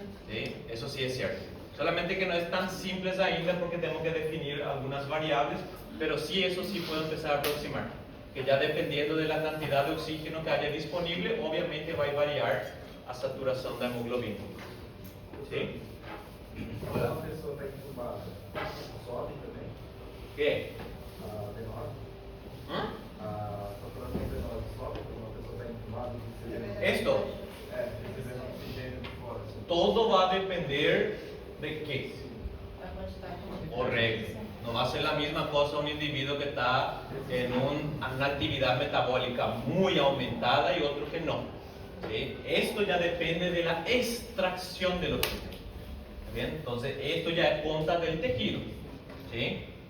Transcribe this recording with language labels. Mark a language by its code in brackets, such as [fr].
[es] ¿Sí? Eso sí es cierto. Solamente que no es tan simple ainda porque tengo que definir algunas variables, pero sí, eso sí puedo empezar a aproximar. Que ya dependiendo de la cantidad de oxígeno que haya disponible, obviamente va a variar a saturación de hemoglobina. ¿Sí? [pt] Quando a pessoa está entubada, sobe também? [es] ¿Qué? [pt] A venosa? A saturação venosa sobe quando uma pessoa está entubada? [es] Esto, [pt] Recebendo oxigênio de fora. [es] todo va a depender de qué. [pt] A quantidade. [es] Correcto. No va a ser la misma cosa un individuo que está en una actividad metabólica muy aumentada y otro que no. ¿Sí? Esto ya depende de la extracción del oxígeno. ¿Bien? Entonces, esto ya es conta del tejido. ¿Sí?